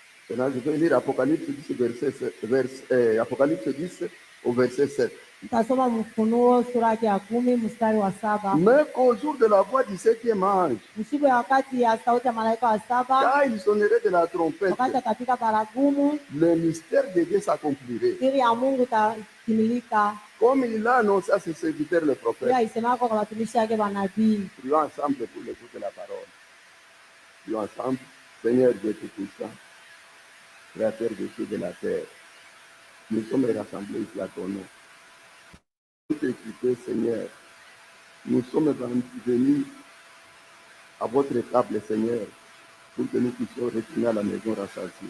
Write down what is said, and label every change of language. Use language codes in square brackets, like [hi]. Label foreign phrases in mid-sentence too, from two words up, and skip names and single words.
[fr] Maintenant, je vais lire Apocalypse 10, Apocalypse 10 au verset 7. [sw] Tasoma Ufunuo sura yake ya 10 mstari wa 7. [fr] Mais qu'au jour de la voix du 7e ange, [sw] Usiku ya wakati ya sauti ya malaika wa 7, [fr] quand il sonnerait de la trompette, [sw] wakati atapiga baragumu, [fr] le mystère de Dieu s'accomplirait. [sw] siri ya Mungu itatimilika. [fr] Comme il l'a annoncé à ses serviteurs le prophète. [sw] Pia isemako kwa watumishi wake manabii. [fr] Prions ensemble pour l'écoute de la parole. Prions ensemble. Seigneur Dieu Tout-Puissant, Créateur des cieux et de la terre, nous sommes rassemblés ici à ton nom. Pour t'écouter, Seigneur, nous sommes venus à votre table, Seigneur, pour que nous puissions retourner à la maison rassasiée.